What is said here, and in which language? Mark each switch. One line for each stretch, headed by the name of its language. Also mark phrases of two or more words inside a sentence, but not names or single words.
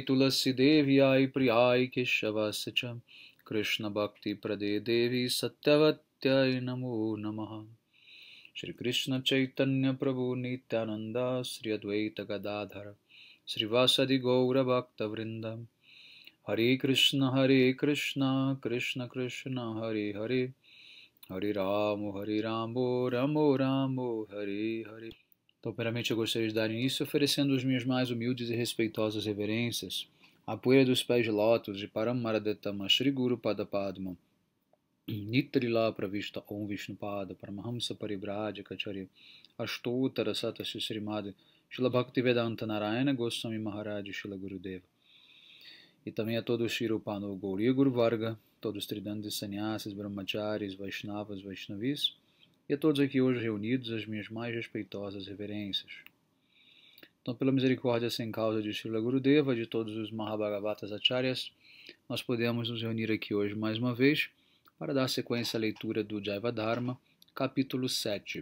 Sanskrit: Tulasi Devi Ai Priyai Keshavascha Krishna Bhakti Prade Devi Satyavatyai Namo Namaha Shri Krishna Chaitanya Prabhu Nityananda Sri Advaita Gadadhara Sri Vasadi Gaura Bhakta Vrinda Hare Krishna Krishna Krishna Hare Hare Hare Ramo Ramo Hare Hare.
Portuguese: Então, primeiramente eu gostaria de dar início oferecendo as minhas mais humildes e respeitosas reverências à poeira dos pés de lótus de
Sanskrit: Paramaradetama Shri Guru Pada Padma Nitrila Pravishta Om Vishnupada Paramahamsa Paribrajya Kacharya Ashtotara Satasya Srimad Shila Bhaktivedanta Narayana Goswami Maharaj Shila Gurudeva.
Portuguese: E também a todos
Sanskrit: Shirupano Gauriya Guru Varga,
Portuguese: todos Tridantas Sannyasis, Brahmacharis, Vaishnavas, Vaishnavis, e a todos aqui hoje reunidos as minhas mais respeitosas reverências. Então, pela misericórdia sem causa de Shila Gurudeva, de todos os Mahabhagavatas Acharyas, nós podemos nos reunir aqui hoje mais uma vez para dar sequência à leitura do Jaiva Dharma, capítulo 7.